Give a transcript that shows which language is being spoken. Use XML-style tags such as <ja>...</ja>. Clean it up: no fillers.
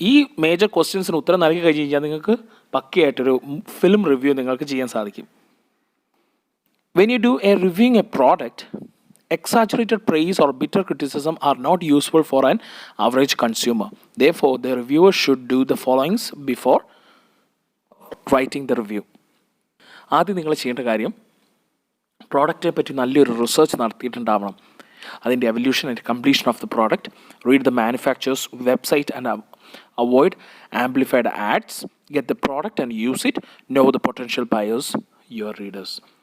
<ml>ഈ മേജർ ക്വസ്റ്റ്യൻസിന് ഉത്തരം നൽകി കഴിഞ്ഞ് കഴിഞ്ഞാൽ നിങ്ങൾക്ക് പക്കയായിട്ടൊരു ഫിലിം റിവ്യൂ നിങ്ങൾക്ക് ചെയ്യാൻ സാധിക്കും.</ml> <en>When you do a reviewing a product, exaggerated praise or bitter criticism are not useful for an average consumer. Therefore, the reviewer should do the followings before writing the review.</en> <ml>ആദ്യം നിങ്ങൾ ചെയ്യേണ്ട കാര്യം പ്രോഡക്റ്റിനെ പറ്റി നല്ലൊരു research നടത്തിയിട്ടുണ്ടാവണം. അതിൻ്റെ</ml> <en>Evolution and completion of the product, read the manufacturer's website and avoid amplified ads, get the product and use it, know the potential buyers, your readers.</en>